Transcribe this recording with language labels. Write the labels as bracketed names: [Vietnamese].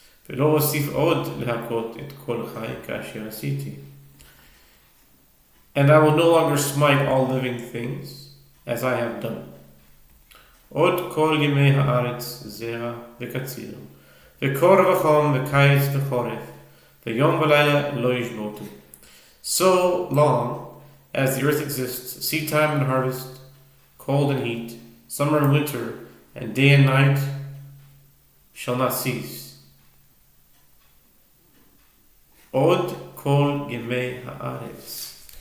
[Hebrew] ולא אוסיף עוד להכות את כל חי כאשר עשיתי. [English] And I will no longer smite all living things, as I have done. [Hebrew] עוד כל ימי הארץ זרע וקציר, וקור וחום וקיץ וחורף, ויום ולילה לא ישבותו. [English] So long as the earth exists, seed time and harvest, cold and heat, summer and winter, and day and night shall not cease. [Hebrew] עוד כל ימי הארץ.